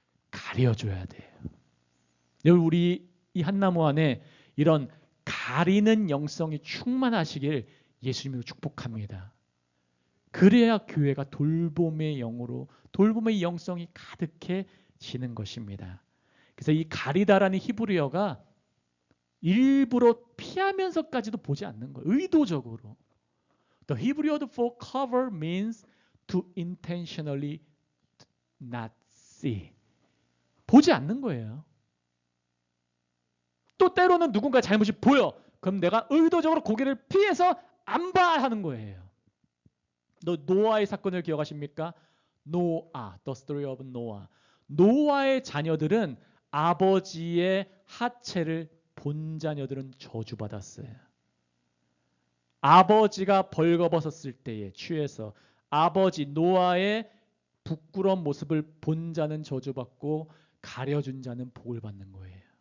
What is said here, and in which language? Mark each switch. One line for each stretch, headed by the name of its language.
Korean: 가려줘야 돼요. 우리 이 한나무 안에 이런 가리는 영성이 충만하시길 예수님으로 축복합니다. 그래야 교회가 돌봄의 영으로 돌봄의 영성이 가득해지는 것입니다. 그래서 이 가리다라는 히브리어가 일부러 피하면서까지도 보지 않는 거예요. 의도적으로.
English: The Hebrew word for cover means to intentionally not see.
Korean: 보지 않는 거예요. 또 때로는 누군가 잘못이 보여. 그럼 내가 의도적으로 고개를 피해서 안 봐 하는 거예요. 노아의 사건을 기억하십니까?
English: 노아, the story of Noah.
Korean: 노아의 자녀들은 아버지의 하체를 본 자녀들은 저주받았어요. 아버지가 벌거벗었을 때에 취해서 아버지 노아의 부끄러운 모습을 본 자는 저주받고 가려준 자는 복을 받는 거예요.